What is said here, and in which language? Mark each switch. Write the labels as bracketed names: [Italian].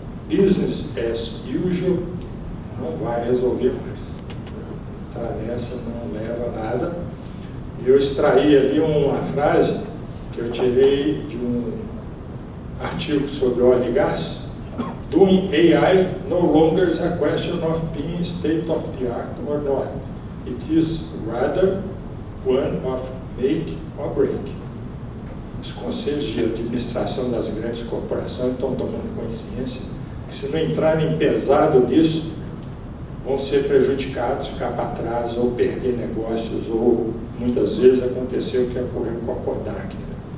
[English] Business as usual [Portuguese] não vai resolver mais. Entrar nessa não leva a nada. Eu extraí ali uma frase que eu tirei de um artigo sobre óleo e gás. [English] Doing AI no longer is a question of being state of the art or not. It is rather one of make or break. [Portuguese] Os conselhos de administração das grandes corporações estão tomando consciência que se não entrarem pesado nisso, vão ser prejudicados, ficar para trás ou perder negócios, ou muitas vezes aconteceu o que ocorreu com a Kodak. Né?